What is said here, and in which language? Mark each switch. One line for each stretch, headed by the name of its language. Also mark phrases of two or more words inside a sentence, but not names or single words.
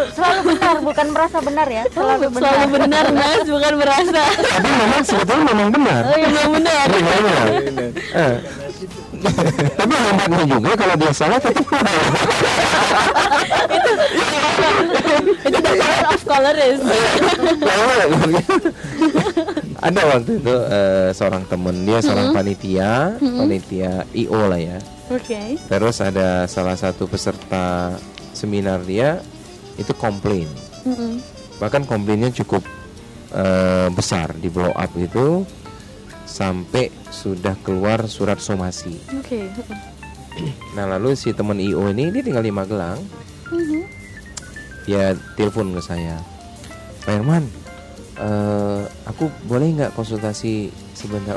Indonesian: Selalu benar, bukan merasa benar ya. Selalu benar. Selalu benar Mas, bukan merasa. Tapi memang sebetulnya memang benar. Oh iya memang benar. Memang benar. Tapi hebatnya juga kalau dia salah tetap benar.
English: Itu the power of coloris.
Indonesian: Ada waktu itu seorang temen dia seorang panitia IO lah ya. Oke. Terus ada salah satu peserta seminar dia itu komplain. Bahkan komplainnya cukup besar, di
English: blow up
Indonesian: itu sampai sudah keluar surat somasi. Oke. Nah lalu si teman IO ini dia tinggal di Magelang. Dia telepon ke saya, Pak Herman, aku boleh nggak konsultasi sebentar?